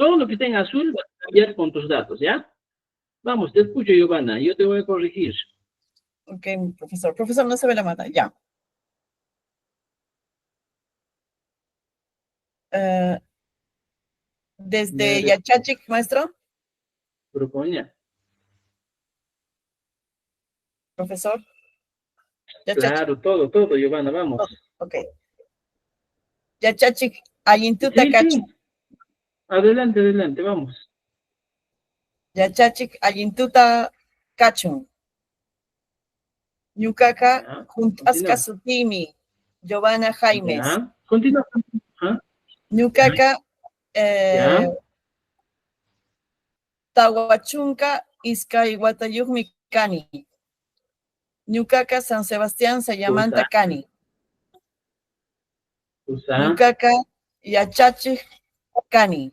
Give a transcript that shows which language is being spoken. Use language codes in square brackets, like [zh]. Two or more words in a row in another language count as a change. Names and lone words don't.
[es] Todo lo que está en azul va a cambiar con tus datos, ¿ya? Vamos, te escucho, Giovanna. Yo te voy a corregir. Ok, profesor. Profesor, no se ve la mano. Ya. Desde Ya, [qu] Yachachik, [es] maestro. Propoña. [qu] Profesor. Yachachik. [es] Claro, todo, Giovanna, vamos. [qu] Ok. Yachachik, Ayintuta [es] Sí, [qu] Kachun. [es] sí. Adelante, vamos. [qu] Yachachik, Ayintuta Kachun. Ñukaqa [es] Ya, [qu] juntasqa [es] continúa. [qu] sutimi. Giovanna Jaimes. [es] Ya, continúa. Ajá. [qu] Ñukaqa [es] Ya. [qu] Tawachunka iskay watayuqmi kani. Ñukaqa San Sebastián Sayamanta kani. Usa. Ñukaqa yachachik kani.